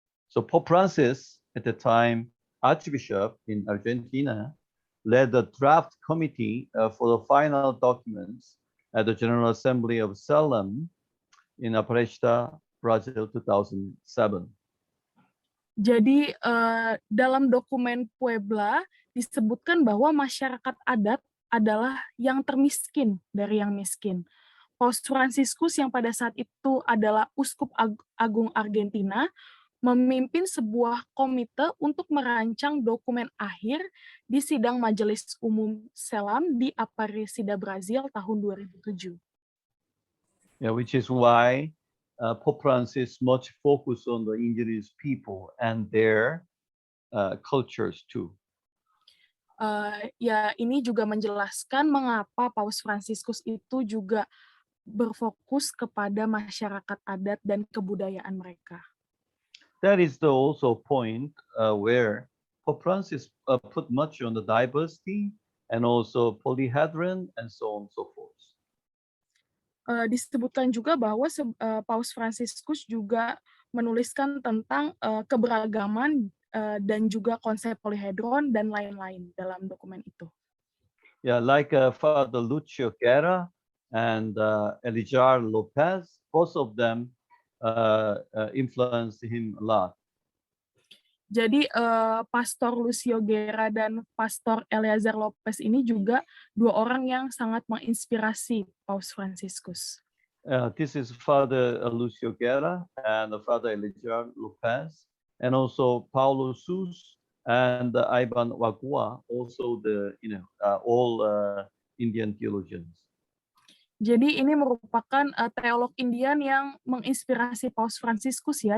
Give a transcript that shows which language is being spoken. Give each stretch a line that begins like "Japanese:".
English: So Pope Francis, at the time Archbishop in Argentina, led the draft committee for the final documents at the General Assembly of Salem in Aparecida, Brazil, 2007.
Indonesian: Jadi dalam dokumen Puebla disebutkan bahwa masyarakat adat adalah yang termiskin dari yang miskin. Paus Fransiskus yang pada saat itu adalah Uskup Agung Argentina memimpin sebuah komite untuk merancang dokumen akhir di sidang Majelis Umum Selam di Aparecida, Brazil tahun 2007.
English: Yeah, which is why Pope Francis much focus on the indigenous people and their cultures too.
Indonesian: Ya, ini juga menjelaskan mengapa Paus Fransiskus itu juga berfokus kepada masyarakat adat dan kebudayaan mereka.
English: That is the also point where Pope Francis put much on the diversity and also polyhedron and so on and so forth.
Indonesian: Disebutkan juga bahwa Paus Fransiskus juga menuliskan tentang keberagaman dan juga konsep polyhedron dan lain-lain dalam dokumen itu.
English: Yeah, like Father Lucio Guerra and Elijah Lopez, both of them influenced him a lot.
Indonesian: Jadi Pastor Lucio Guerra dan Pastor Eleazar Lopez ini juga dua orang yang sangat menginspirasi Paus Fransiskus.
English: This is Father Lucio Guerra and Father Elijah Lopez, and also Paulo Sus and Ivan Wagua, also the all Indian theologians.
Indonesian: Jadi ini merupakan teolog Indian yang menginspirasi Paus Fransiskus ya.